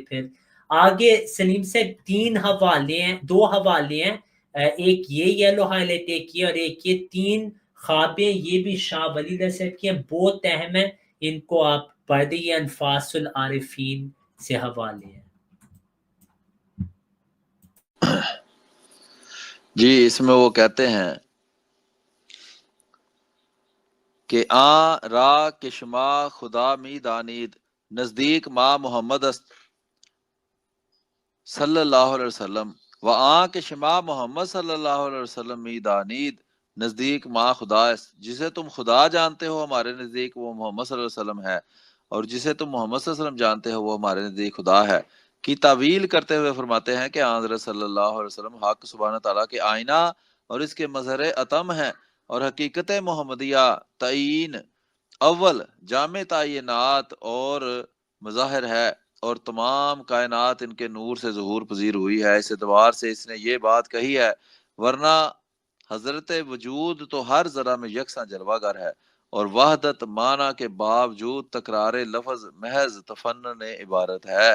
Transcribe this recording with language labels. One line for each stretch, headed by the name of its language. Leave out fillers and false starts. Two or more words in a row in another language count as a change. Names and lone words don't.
Urdu: پھر آگے سلیم سے 3 حوالے ہیں، 2 حوالے ہیں، ایک یہ
English: yellow highlight,
Urdu: ایک یہ، اور ایک یہ 3 خوابیں، یہ بھی شاہ ولی اللہ صاحب کی ہیں، بہت اہم ہیں، ان کو آپ پڑھ دیں، یہ انفاس العارفین سے حوالے ہیں۔ جی اس میں وہ کہتے ہیں کہ
Persian: آ را کے شما خدا می دانید نزدیک ما محمد است
Arabic: صلی اللہ علیہ وسلم
Persian: و آ کے شما محمد
Arabic: صلی اللہ علیہ وسلم
Persian: می دانید نزدیک ما خدا است،
Urdu: جسے تم خدا جانتے ہو ہمارے نزدیک وہ محمد
Arabic: صلی اللہ علیہ وسلم
Urdu: ہے، اور جسے تم محمد
Arabic: صلی اللہ علیہ وسلم
Urdu: جانتے ہو وہ ہمارے نزدیک خدا ہے کی تعویل کرتے ہوئے فرماتے ہیں کہ حضرت
Arabic: صلی اللہ علیہ وسلم
Urdu: حق سبحانہ تعالیٰ کے آئینہ اور اس کے مظہر اتم ہے، اور حقیقت محمدیہ تعین اول جامع تعینات اور مظاہر ہے، اور تمام کائنات ان کے نور سے ظہور پذیر ہوئی ہے، اس اعتبار سے اس نے یہ بات کہی ہے، ورنہ حضرت وجود تو ہر ذرہ میں یکساں جلوہ گر ہے، اور وحدت معنی کے باوجود تکرار لفظ محض تفنن عبارت ہے۔